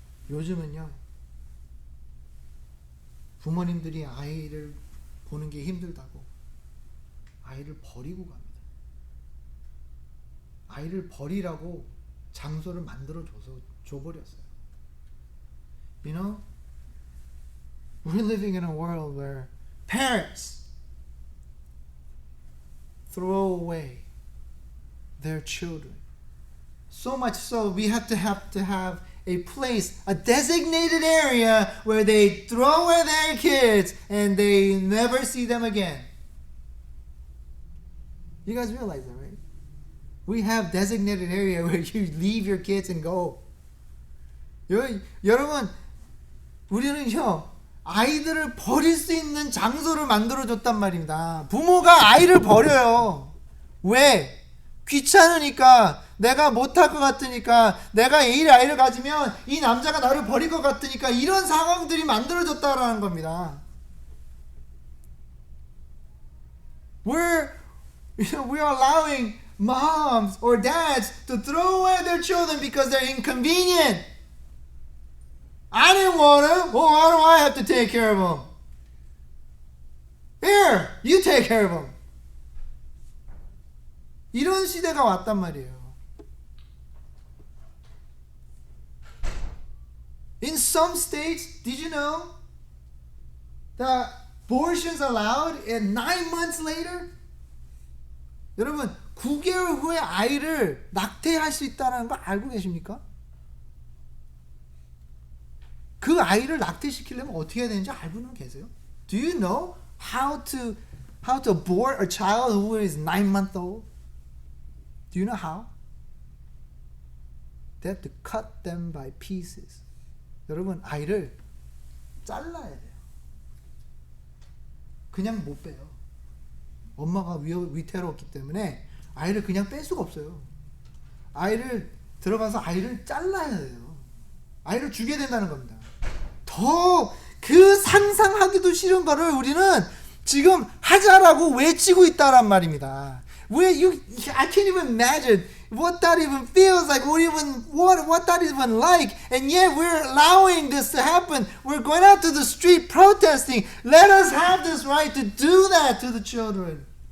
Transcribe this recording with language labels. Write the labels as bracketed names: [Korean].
[Korean] 요즘은요, 부모님들이 아이를 보는 게 힘들다고 아이를 버리고 갑니다. 아이를 버리라고 장소를 만들어 줘버렸어요. [English] You know, we're living in a world where parents throw away their children. So much so we have to have a place, a designated area where they throw away their kids and they never see them again. You guys realize that, right? We have designated area where you leave your kids and go. [Korean] 여러분, 우리는요, 아이들을 버릴 수 있는 장소를 만들어줬단 말입니다. 부모가 아이를 버려요. 왜? 귀찮으니까, 내가 못할 것 같으니까, 내가 이 아이를 가지면 이 남자가 나를 버릴 것 같으니까, 이런 상황들이 만들어졌다라는 겁니다. [English] We're allowing moms or dads to throw away their children because they're inconvenient. I didn't want him. Well, why do I have to take care of him? Here, you take care of him. [Korean] 이런 시대가 왔단 말이에요. [English] In some states, did you know that abortions allowed and 9 months later? [Korean] 여러분, 9개월 후에 아이를 낙태할 수 있다는 거 알고 계십니까? 그 아이를 낙태시키려면 어떻게 해야 되는지 알고는 계세요? [English] Do you know how to abort a child who is 9 months old? Do you know how? They have to cut them by pieces. [Korean] 여러분, 아이를 잘라야 돼요. 그냥 못 빼요. 엄마가 위태로웠기 때문에 아이를 그냥 뺄 수가 없어요. 아이를 들어가서 아이를 잘라야 돼요. 아이를 주게 된다는 겁니다. 더 그 상상하기도 싫은 거를 우리는 지금 하자라고 외치고 있다란 말입니다. [English] I can't even imagine what that even feels like, what that even like, and yet we're allowing this to happen. We're going out to the street protesting. Let us have this right to do that to the children.